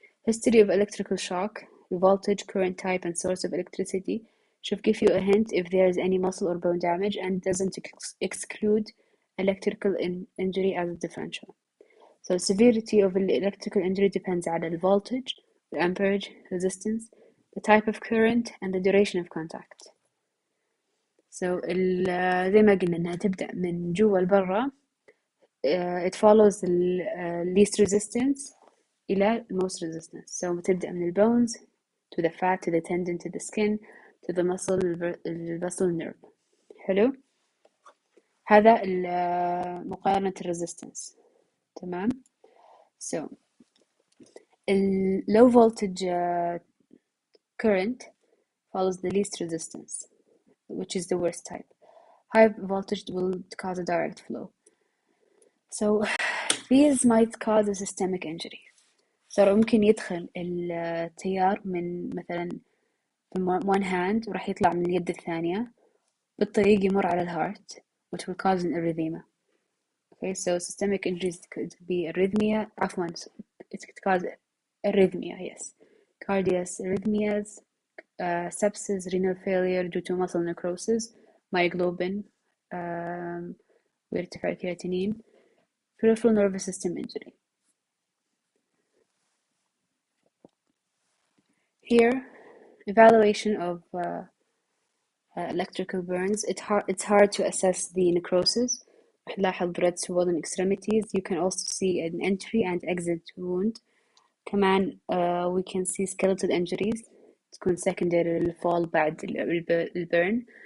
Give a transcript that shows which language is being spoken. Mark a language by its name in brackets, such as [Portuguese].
[English] History of electrical shock, voltage, current type, and source of electricity should give you a hint if there is any muscle or bone damage and doesn't exclude electrical injury as a differential. So severity of the electrical injury depends on the voltage, the amperage, resistance, the type of current, and the duration of contact. [Arabic] So زي ما قلنا إنها تبدأ من جوا لبرا. [English] It follows the least resistance إلى most resistance. So [Arabic] تبدأ من [English] bones to the fat, to the tendon, to the skin, to the muscle, the vessel nerve. [Arabic] حلو. هذا مقارنة resistance. تمام. [English] So low voltage current follows the least resistance, which is the worst type. High voltage will cause a direct flow. So these might cause a systemic injury. [Arabic] So ممكن يدخل التيار من مثلا one hand وراح يطلع من اليد الثانية بالطريق يمر على الهارت, [English] which will cause an arrhythmia. Okay, so systemic injuries could be arrhythmia. عفوا, it could cause arrhythmia, yes. Cardiac arrhythmias, sepsis, renal failure due to muscle necrosis, myoglobin, [Arabic] وارتفاع الكرياتينين, [English] peripheral nervous system injury. Here, evaluation of electrical burns. It's hard to assess the necrosis. نلاحظ red swollen extremities. You can also see an entry and exit wound. كمان we can see skeletal injuries. [Arabic] تكون secondary للفall بعد الburn.